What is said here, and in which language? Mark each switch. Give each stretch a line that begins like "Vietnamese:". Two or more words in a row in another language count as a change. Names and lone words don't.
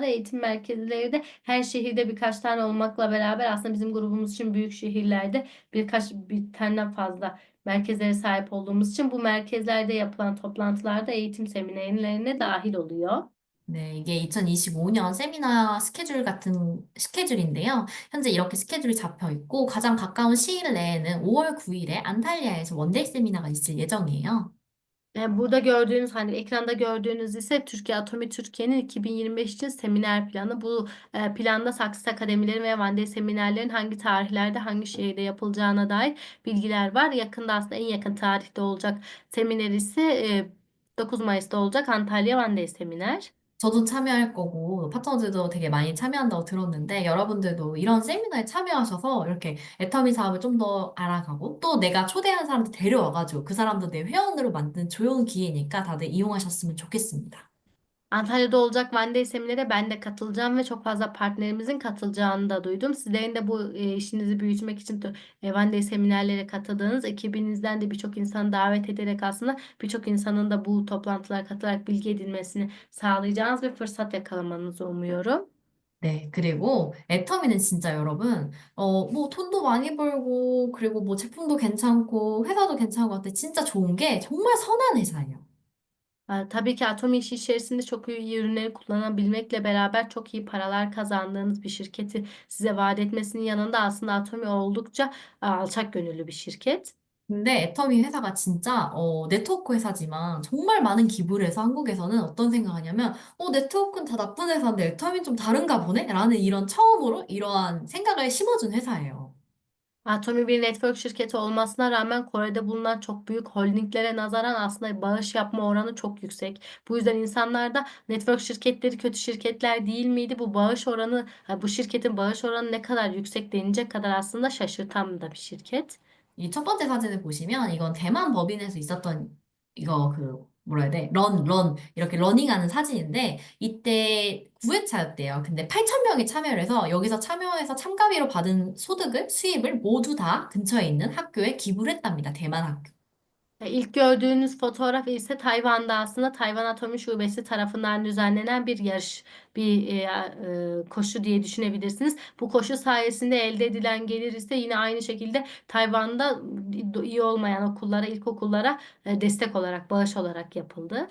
Turkish: Eğitim merkezleri de her şehirde birkaç tane olmakla beraber aslında bizim grubumuz için büyük şehirlerde bir tane fazla merkezlere sahip olduğumuz için bu merkezlerde yapılan toplantılarda eğitim seminerlerine dahil oluyor.
Korean: 네, 이게 2025년 세미나 스케줄 같은 스케줄인데요. 현재 이렇게 스케줄이 잡혀 있고 가장 가까운 시일 내에는 5월 9일에 안탈리아에서 원데이 세미나가 있을 예정이에요.
Turkish: Burada gördüğünüz hani ekranda gördüğünüz ise Türkiye Atomi Türkiye'nin 2025 için seminer planı. Bu planda Saksı Akademileri ve Van Dey seminerlerin hangi tarihlerde hangi şehirde yapılacağına dair bilgiler var. Yakında aslında en yakın tarihte olacak seminer ise 9 Mayıs'ta olacak Antalya Van Dey seminer.
Korean: 저도 참여할 거고 파트너들도 되게 많이 참여한다고 들었는데 여러분들도 이런 세미나에 참여하셔서 이렇게 애터미 사업을 좀 더 알아가고 또 내가 초대한 사람들 데려와가지고 그 사람도 내 회원으로 만든 좋은 기회니까 다들 이용하셨으면 좋겠습니다.
Turkish: Antalya'da olacak Van Day seminere ben de katılacağım ve çok fazla partnerimizin katılacağını da duydum. Sizlerin de bu işinizi büyütmek için Van Day seminerlere katıldığınız ekibinizden de birçok insanı davet ederek aslında birçok insanın da bu toplantılara katılarak bilgi edinmesini sağlayacağınız bir fırsat yakalamanızı umuyorum.
Korean: 네, 그리고 애터미는 진짜 여러분, 뭐 돈도 많이 벌고, 그리고 뭐 제품도 괜찮고, 회사도 괜찮은 것 같아. 진짜 좋은 게 정말 선한 회사예요.
Turkish: Tabii ki Atom işi içerisinde çok iyi ürünleri kullanabilmekle beraber çok iyi paralar kazandığınız bir şirketi size vaat etmesinin yanında aslında Atomi oldukça alçak gönüllü bir şirket.
Korean: 근데 애터미 회사가 진짜 네트워크 회사지만 정말 많은 기부를 해서 한국에서는 어떤 생각하냐면 네트워크는 다 나쁜 회사인데 애터미는 좀 다른가 보네? 라는 이런 처음으로 이러한 생각을 심어준 회사예요.
Turkish: Atomi bir network şirketi olmasına rağmen Kore'de bulunan çok büyük holdinglere nazaran aslında bağış yapma oranı çok yüksek. Bu yüzden insanlar da network şirketleri kötü şirketler değil miydi? Bu bağış oranı, bu şirketin bağış oranı ne kadar yüksek denilecek kadar aslında şaşırtan da bir şirket.
Korean: 이 첫 번째 사진을 보시면 이건 대만 법인에서 있었던 이거 뭐라 해야 돼? 이렇게 러닝하는 사진인데 이때 9회차였대요. 근데 8천 명이 참여를 해서 여기서 참여해서 참가비로 받은 소득을 수입을 모두 다 근처에 있는 학교에 기부를 했답니다. 대만 학교.
Turkish: İlk gördüğünüz fotoğraf ise Tayvan'da aslında Tayvan Atomi Şubesi tarafından düzenlenen bir yarış, koşu diye düşünebilirsiniz. Bu koşu sayesinde elde edilen gelir ise yine aynı şekilde Tayvan'da iyi olmayan okullara, ilkokullara destek olarak, bağış olarak yapıldı.